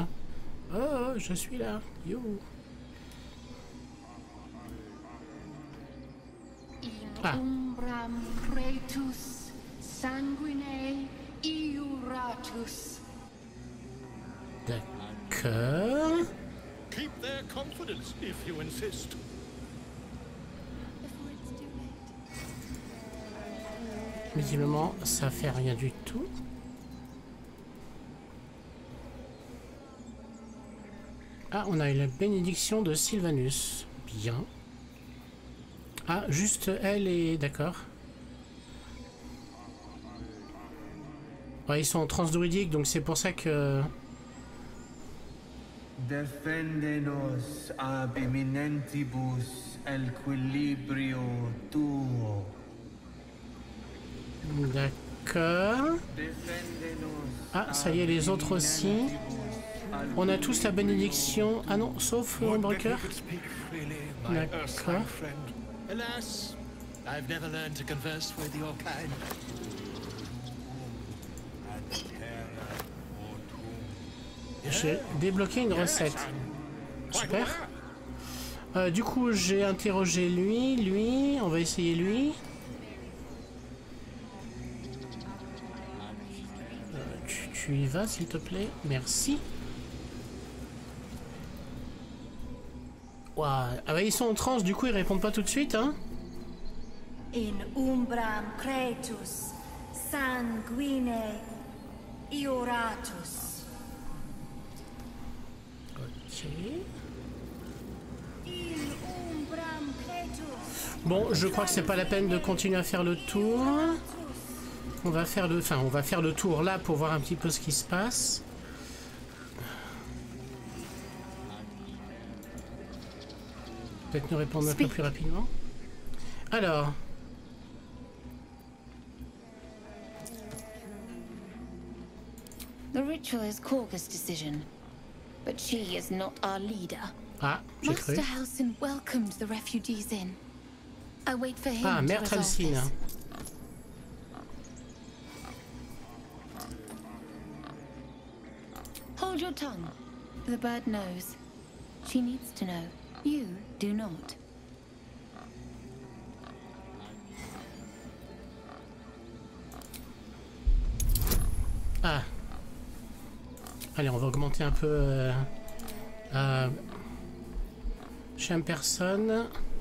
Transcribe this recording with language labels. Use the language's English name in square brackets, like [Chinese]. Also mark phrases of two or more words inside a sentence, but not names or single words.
[French] Oh, je suis là, yo. Ah. D'accord. [English] Keep their confidence if you insist. [French] Visiblement, ça fait rien du tout. Ah, on a eu la bénédiction de Sylvanus. Bien. Ah, juste elle est... D'accord. Ouais, ils sont en transe druidique, donc c'est pour ça que... [Latin] Defendenos ab imminentibus equilibrio tuo. [French] D'accord. Ah, ça y est, les autres aussi. On a tous la bénédiction. Ah non, sauf Breaker. D'accord. [English] Alas, I've never learned to converse with your kind. [French] J'ai débloqué une recette. Super. Du coup, j'ai interrogé lui. On va essayer lui. Tu y vas, s'il te plaît. Merci. Wow. Ah bah, ils sont en transe, du coup, ils répondent pas tout de suite, hein. [Latin] In umbram cretus, sanguine ioratus. [French] Ok. [Latin] In umbram cretus. [French] Bon, je crois que c'est pas la peine de continuer à faire le tour. On va faire le tour là pour voir un petit peu ce qui se passe. Peut-être nous répondre un peu plus rapidement. Alors. [English] The ritual is Khaga's decision, but she is not our leader. [French] Ah, j'ai cru. [English] Master Halsin welcomed the refugees in. I wait for him [French] Ah, [English] to [French] Mère [English] resolve [French] Halsin. [English] this. Hold your tongue. The bird knows. She needs to know. You do not. [French] Ah. Allez, on va augmenter un peu chaque personne.